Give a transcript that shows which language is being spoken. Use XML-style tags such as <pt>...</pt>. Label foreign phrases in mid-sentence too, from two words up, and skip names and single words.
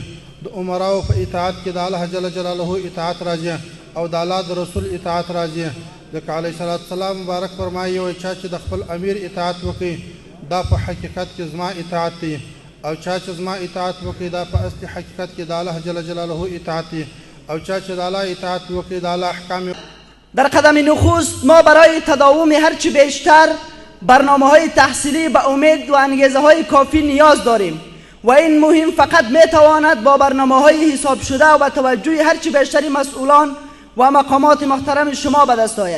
<ps>د عمراو په اطاعت کې د الله</ps> <ar>جل جلاله</ar> <ps>اطاعت راځي او د الله د رسول اطاعت راځي. ځکه</ps> <ar>علیه صلات السلام</ar> <ps>مبارک فرمایي وایي چا چې د خپل امیر اطاعت وکړي دا په حقیقت کې زما اطاعت دی، او چا چې زما اطاعت وکړي دا په اصلي حقیقت کې د الله</ps> <ar>جل جلاله</ar> <ps>اطاعت دی، او چا چې د الله اطاعت وکړي د الله احکام.</ps> <fa>در قدم نخست ما برای تداوم هرچی بیشتر برنامه‌های تحصیلی به امید و انگیزه‌های کافی نیاز داریم و این مهم فقط میتواند با برنامه‌های حساب شده و توجه هرچی بیشتری مسئولان و مقامات محترم شما به دست آید.</fa>